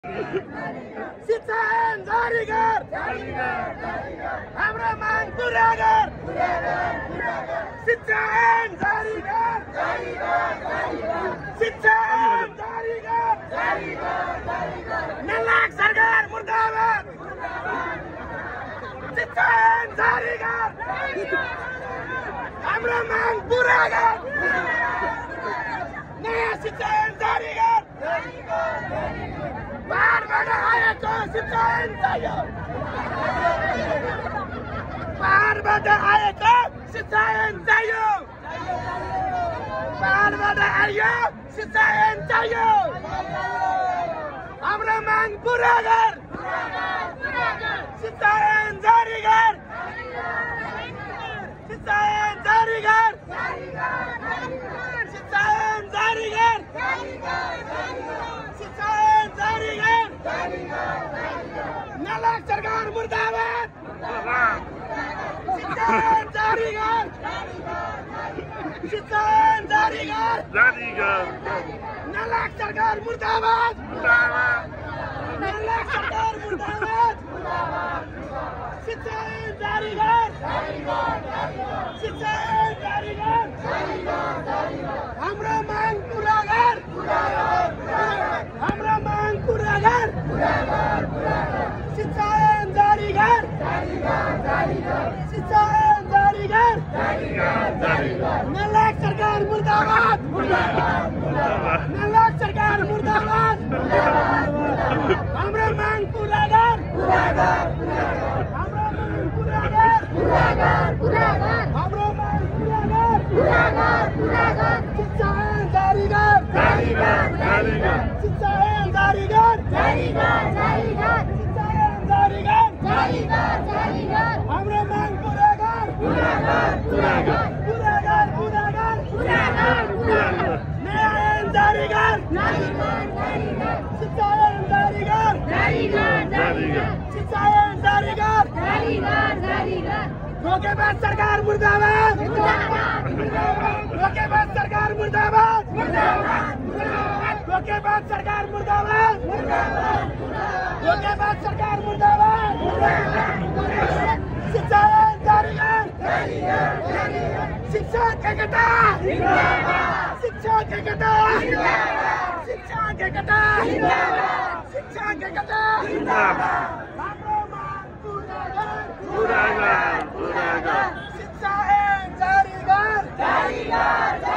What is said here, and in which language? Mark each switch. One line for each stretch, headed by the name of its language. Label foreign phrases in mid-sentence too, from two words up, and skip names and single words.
Nepali: शिक्षा जारी कर, हाम्रो माग पुरा कर, शिक्षा जारी कर, शिक्षा जारी कर, नलायक सरकार मुर्दाबाद, शिक्षा जारी कर, हाम्रो माग पुरा कर, नयाँ शिक्षा जारी कर, बाहिरबाट आएको शिक्षा चाहियो, बाहिरबाट आएको शिक्षा चाहियो, बाहिरबाट आयो शिक्षा चाहियो, हाम्रो माग पुरा कर, शिक्षा जारी कर, शिक्षा जारी कर, शिक्षा जारी कर, शिक्षा जारी कर, नलायक सरकार मुर्दाबाद, शिक्षा जारी कर, शिक्षा जारी कर, नलायक सरकार मुर्दाबाद, नलायक सरकार मुर्दाबाद, शिक्षा जारी कर, शिक्षा जारी कर, हाम्रो माग पुरा कर, हाम्रो माग पुरा कर, शिक्षा जारी कर, शिक्षा जारी कर, नलायक सरकार मुर्दाबाद, नलायक सरकार मुर्दाबाद, हाम्रो माग पुरा कर, हाम्रो माग पुरा कर, हाम्रो माग पुरा कर, शिक्षा जारी कर, शिक्षा जारी कर, शिक्षा जारी कर, हाम्रो माग पुरा कर, नयाँ ऐन जारी कर, शिक्षा जारी कर, शिक्षा जारी कर, धोखेबाज सरकार मुर्दाबाद, धोखेबाज सरकार मुर्दाबाद, धोखेबाज सरकार मुर्दाबाद, धोखेबाज सरकार मुर्दाबाद, शिक्षा जारी कर, शिक्षा एकता, शिक्षा एकता, शिक्षा एकता, शिक्षा एकता, हाम्रो माग पुरा कर, शिक्षा जारी कर,